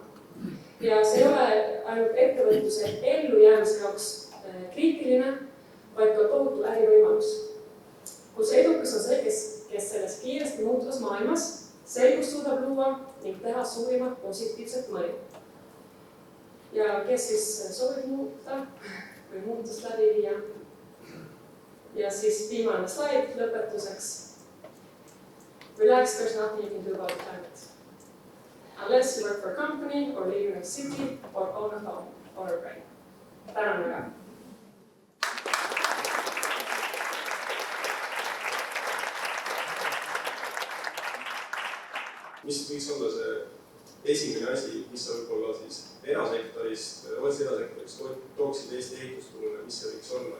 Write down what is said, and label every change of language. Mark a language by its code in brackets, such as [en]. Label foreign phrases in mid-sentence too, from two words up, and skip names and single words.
[et] Ja see ei ole ainult ettevõtluse ellujäämise jaoks kriitiline, vaid ka tohutu ärivõimalus, kus edukas on see, kes selles kiiresti muutuvas maailmas selgust suudab luua ning teha suurimat positiivset mõju. Ja kes siis soovib muuta või muutust läbi viia. Ja siis viimane slaid lõpetuseks. [en] Relax, there's nothing you can do about the climate. Unless you work for a company or live in a city or own a home or a brain. [et] Tänan väga. Mis võiks olla see esimene asi, mis sa võib-olla siis erasektorist tooksid Eesti ehitusturule, mis see võiks olla?